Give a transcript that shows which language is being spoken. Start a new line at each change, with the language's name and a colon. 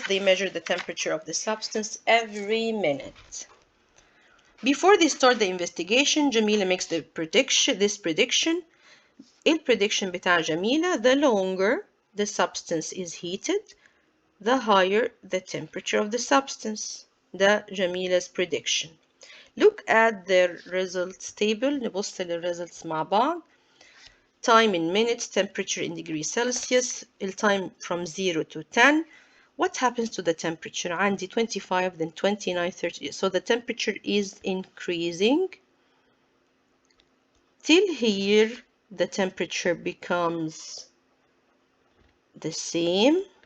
English: They measure the temperature of the substance every minute. Before they start the investigation, Jamila makes this prediction. الprediction
Arabic: بتاع جميلة:
English: the longer the substance is heated, the higher the temperature of the substance.
Arabic: ده جميلة prediction.
English: Look at the results table.
Arabic: نبص للresults مع بعض.
English: Time in minutes, temperature in degrees Celsius, time from 0 to 10. What happens to the temperature? عندي 25, then 29, 30. So the temperature is increasing. Till here, the temperature becomes the same.